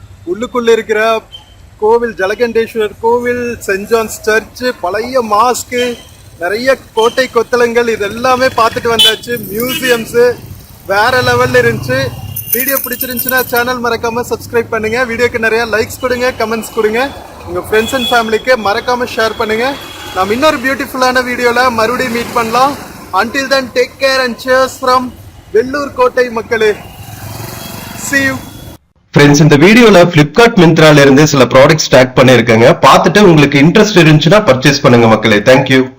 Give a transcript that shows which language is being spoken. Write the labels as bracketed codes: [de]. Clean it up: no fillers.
[ta] உள்ளுக்குள்ள இருக்கிற கோவில், ஜலகண்டேஸ்வரர் கோவில், சென்ட் ஜான்ஸ் சர்ச், பழைய மாஸ்க்கு, நிறைய கோட்டை கொத்தளங்கள், இது எல்லாமே பார்த்துட்டு வந்தாச்சு. மியூசியம்ஸ் வேற லெவல்ல இருந்துச்சு. வீடியோ பிடிச்சிருந்துச்சுன்னா சேனல் மறக்காம சப்ஸ்கிரைப் பண்ணுங்க. வீடியோக்கு நிறைய லைக்ஸ் கொடுங்க, கமெண்ட்ஸ் கொடுங்க. உங்க ஃப்ரெண்ட்ஸ் அண்ட் ஃபேமிலிக்கு மறக்காம ஷேர் பண்ணுங்க. நாம் இன்னொரு பியூட்டிஃபுல்லான வீடியோல மறுபடியும் மீட் பண்ணலாம். [en] Until then, take care and cheers from [ta] Vellur கோட்டை மக்களே. [en] See you. [ta] ஃப்ரெண்ட்ஸ், இந்த வீடியோல பிளிப்கார்ட் மிந்த்ரால இருந்து சில ப்ராடக்ட்ஸ் டேக் பண்ணிருக்கேங்க. பார்த்துட்டு உங்களுக்கு இன்ட்ரெஸ்ட் இருந்துச்சுன்னா பர்ச்சேஸ் பண்ணுங்க மக்களே. தேங்க்யூ.